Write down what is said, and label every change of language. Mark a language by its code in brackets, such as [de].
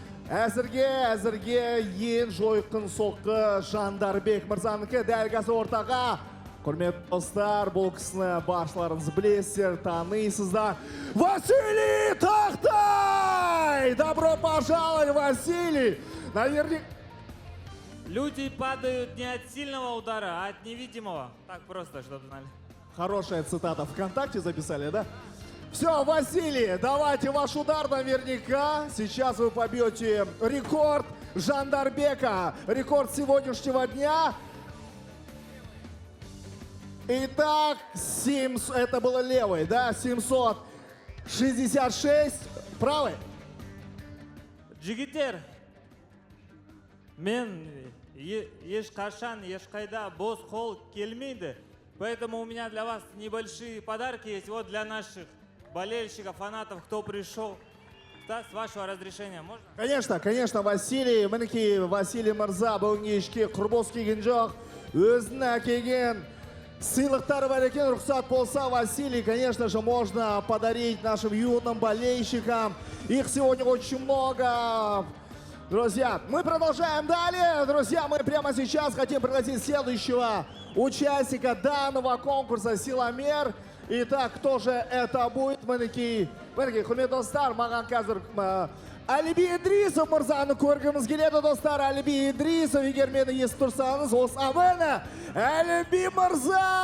[kk] Әзірге ең жойқын соққы Жандарбек мырзаныкі. Дәл қазір ортаға. Құрметті достар, бұл кісіні баршаларыңыз білесіздер, танисыздар. Василий Тақтай! [ru] Добро пожаловать, Василий! Наверняка... Люди падают не от сильного удара, а от невидимого. Так просто, чтобы знали. Хорошая цитата ВКонтакте записали, да? Все, Василий, давайте ваш удар наверняка. Сейчас вы побьете рекорд Жандарбека. Рекорд сегодняшнего дня. Итак, это было левый, да? 766. Правый? [kk] Жигитер, мен ешқашан, ешқайда бос қол келмейді. [ru] Поэтому у меня для вас небольшие подарки есть. Вот для наших болельщиков, фанатов, кто пришел. Да, с вашего разрешения, можно? Конечно, Василий. [kk] Мінекей Василий Мырза бүгінгі ішке құрбос келген жоқ. Өзінің әкелген сыйлықтары бар екен. Рұқсат болса, [ru] Василий, конечно же, можно подарить нашим юным болельщикам. Их сегодня очень много. Друзья, мы продолжаем далее. Друзья, мы прямо сейчас хотим пригласить следующего участника данного конкурса «Силомер». Итак, кто же это будет? [kk] Мінекей, құрметті достар, маған қазір Әліби Идрисов мырзаны көргіміз келеді, достар. Әліби Идрисов, егер мені естіп тұрсаңыз, осамені Әліби мырза!